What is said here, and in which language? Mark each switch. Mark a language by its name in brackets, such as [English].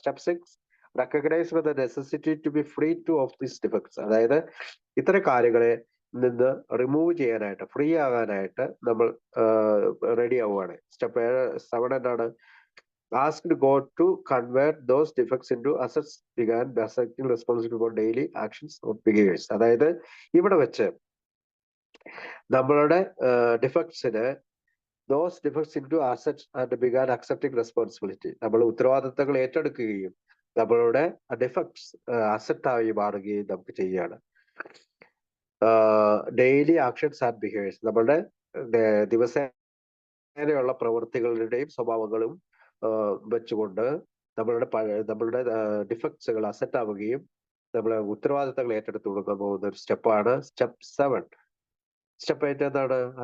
[English] Step 6 recognise the necessity to be free to of this defects. [Malayalam] അതായത് ഇത്തരം കാര്യങ്ങളെ നിന്ന് റിമൂവ് ചെയ്യാനായിട്ട്, ഫ്രീ ആകാനായിട്ട് നമ്മൾ റെഡി ആവുകയാണ്. സ്റ്റെപ്പ് 7 എന്താണ്? [English] Asked God to convert those defects into assets, began accepting responsibility for daily actions or behaviors. [Malayalam] അതായത് ഇവിടെ വെച്ച് നമ്മളുടെ ഡിഫക്ട്സിന് [English] those defects into assets and began accepting responsibility. [Malayalam] നമ്മൾ ഉത്തരവാദിത്തങ്ങൾ ഏറ്റെടുക്കുകയും നമ്മളുടെ ഡിഫക്ട്സ് അസറ്റായി മാറുകയും നമുക്ക് ചെയ്യുകയാണ്. [English] Daily actions and behaviours. [Malayalam] നമ്മളുടെ ദിവസേനയുള്ള പ്രവൃത്തികളുടെയും സ്വഭാവങ്ങളും വെച്ചുകൊണ്ട് നമ്മളുടെ ഡിഫക്ട്സുകൾ അസറ്റ് ആവുകയും നമ്മളെ ഉത്തരവാദിത്തങ്ങൾ ഏറ്റെടുത്തു കൊടുക്കാൻ പോകുന്ന ഒരു സ്റ്റെപ്പാണ് സ്റ്റെപ്പ് 7. സ്റ്റെപ്പ് 8 എന്താണ്?